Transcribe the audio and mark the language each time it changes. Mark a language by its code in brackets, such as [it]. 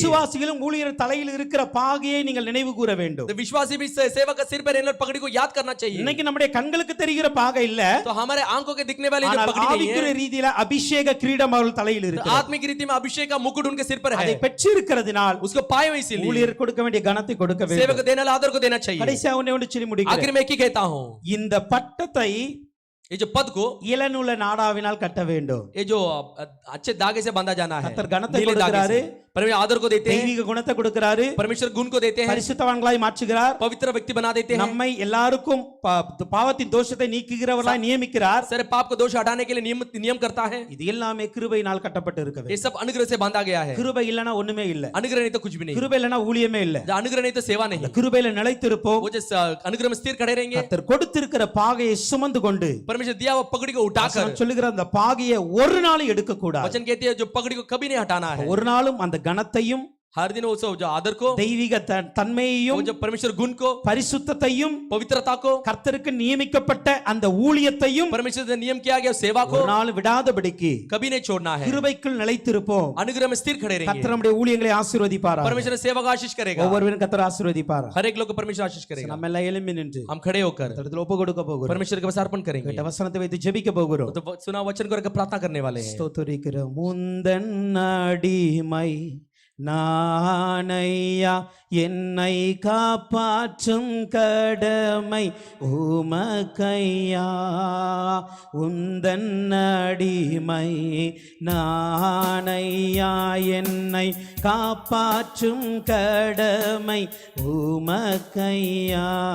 [ta] விசுவாசிகளும் ஊழியர் தலையில் இருக்கிற பாகையை நீங்கள் நினைவு கூற வேண்டும். [hi] तो विश्वासी भी सेवक का सिर पे रहने वाली पगड़ी को याद करना चाहिए [ta] இன்னைக்கு நம்முடைய கண்களுக்கு தெரிகிற பாகை இல்ல, [hi] तो हमारे आंखों के दिखने वाली जो [ta] ஆனால் [hi] पगड़ी नहीं [ta] ஆவிக்குரிய [hi] है [ta] ரீதியில அபிஷேக கிரீடம் அவர்கள் தலையில் [hi] तो [ta] இருக்கிறது. [hi] आत्मिक रीति में अभिषेक का मुकुट उनके सिर पर [ta] அதை [hi] है [ta] பெற்றிருக்கிறதுனால் [hi] उसको पाए हुए इसीलिए [ta] ஊழியர் கொடுக்க வேண்டிய கனத்தை கொடுக்க [hi] सेवक [ta] வேண்டும். [hi] को देने वाला आदर को देना चाहिए [ta] கடைசியா ஒண்ணே சொல்லி முடிக்கிறேன். [hi] आखिर में एक ही कहता हूं [ta] இந்த பட்டத்தை [hi] ये जो पद को [ta] இளநூல நாடாவினால் கட்ட வேண்டும். [hi] ये जो अच्छे धागे से बांधा जाना है [ta] கர்த்தர் கனத்தை [hi] नीले धागे [ta] கொடுக்கிறாரு, [hi] से परमेश्वर आदर को देते हैं [ta] தெய்வீக குணத்தை கொடுக்கிறாரு, [hi] परमेश्वर गुण को देते हैं [ta] பரிசுத்தவான்களாய் மாற்றுகிறார், [hi] पवित्र व्यक्ति बना देते हैं [ta] நம்மை எல்லாருக்கும் பாவத்தின் தோஷத்தை நீக்குகிறவர்களாய் நியமிக்கிறார். [hi] सारे पाप को दोष हटाने के लिए नियम करता है [ta] இது எல்லாமே கிருபையினால் கட்டப்பட்டு இருக்க [hi] ये [ta] வேண்டும். [hi] सब अनुग्रह से बांधा गया है [ta] கிருபை இல்லனா ஒண்ணுமே இல்ல. [hi] अनुग्रह नहीं तो कुछ भी नहीं [ta] கிருபை இல்லனா ஊழியமே இல்ல. [hi] जब अनुग्रह नहीं तो सेवा नहीं [ta] கிருபையில நிலைத்திருப்போம். [hi] वो जिस अनुग्रह में स्थिर खड़े रहेंगे [ta] கர்த்தர் கொடுத்திருக்கிற பாகையை சுமந்து கொண்டு, [hi] परमेश्वर दिया हुआ पगड़ी को उठाकर [ta] வசனம் சொல்லுகிற அந்த பாகையை ஒரு நாளும் எடுக்க கூடாது. [hi] वचन कहती है जो पगड़ी को कभी नहीं हटाना है [ta] ஒரு நாளும் அந்த கனத்தையும் [hi] हर दिन वो जो आदर को [ta] தெய்வீக தன்மையையும் [hi] वो जो परमेश्वर गुण को [ta] பரிசுத்தத்தையும் [hi] पवित्रता को [ta] கர்த்தருக்கு நியமிக்கப்பட்ட அந்த ஊழியத்தையும் [hi] परमेश्वर से नियम किया गया सेवा को [ta] ஒரு நாள் விடாதபடிக்கு [hi] कभी नहीं छोड़ना है [ta] கிருபைக்குள் நிலைத்திருப்போம். [hi] अनुग्रह में स्थिर खड़े रहेंगे [ta] கர்த்தர் நம்முடைய ஊழியங்களை ஆசீர்வதிப்பாராக. [hi] परमेश्वर सेवा का आशीष करेगा [ta] ஒவ்வொருவரும் கர்த்தர் ஆசீர்வதிப்பாராக. [hi] हर एक लोग को परमेश्वर आशीष करेगा [ta] நம்ம எல்லாம் எழும்பி நின்று [hi] हम खड़े होकर [ta] கர்த்தரிடத்தில் ஒப்பு கொடுக்க போகிறோம். [hi] परमेश्वर के पास अर्पण करेंगे [ta] கேட்ட வசனத்தை வைத்து ஜெபிக்க போகிறோம். [hi] तो सुना वचन को प्रार्थना करने वाले हैं [ta] ஸ்தோத்திரிக்கிறோம். முந்தன் அடிமை நானையா, என்னை காப்பாற்றும் கடமை உமக்கையா. உந்தன் அடிமை நானையா, என்னை காப்பாற்றும் கடமை உமக்கையா.